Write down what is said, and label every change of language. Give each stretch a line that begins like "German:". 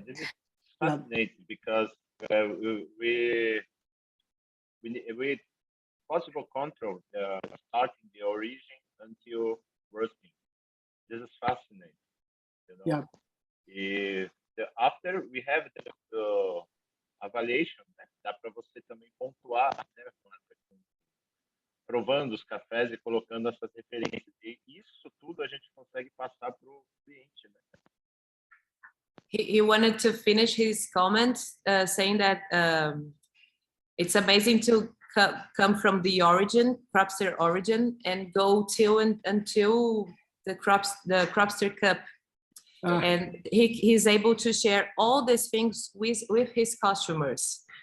English: This is fascinating because we possible control starting the origin until roasting. This is fascinating. You know? Yeah. After we have the avaliation, né?
Portuguese: Dá para você também pontuar, né? Provando os cafés e colocando essas referências. E isso tudo a gente consegue passar para o cliente, né?
English: He wanted to finish his comment saying that it's amazing to come from the origin, Cropster Origin, and go until the Cropster cup. And he's able to share all these things with his customers.